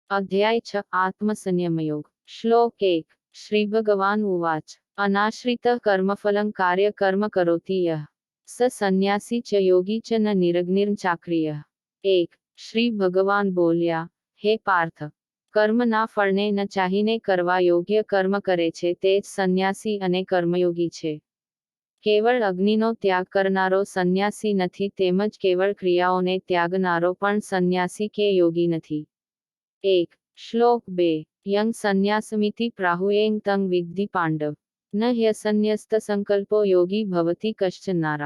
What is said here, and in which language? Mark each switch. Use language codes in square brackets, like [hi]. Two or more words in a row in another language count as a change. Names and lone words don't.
[sa] अध्याय 6 आत्मसंयमयोग श्लोक 1 श्री भगवान उवाच अनाश्रितः कर्मफलं कार्य कर्म करोति यः स संन्यासी च योगी च न निरग्निर्चाक्रियः। [gu] 1 શ્રી ભગવાન બોલ્યા હે પાર્થ, કર્મના ફળને ન ચાહીને કરવા યોગ્ય કર્મ કરે છે તે જ સંન્યાસી અને કર્મયોગી છે. કેવળ અગ્નિનો ત્યાગ કરનારો સંન્યાસી નથી, તેમજ કેવળ ક્રિયાઓને ત્યાગનારો પણ સંન્યાસી કે યોગી નથી. [sa] 1 શ્લોક 2 યં સંન્યાસમિતિ પ્રાહુયેં તં વિદ્ધિ પાંડવ ન હ્યસન્યસ્ત સંકલ્પો યોગી ભવતિ કશ્ચનારા.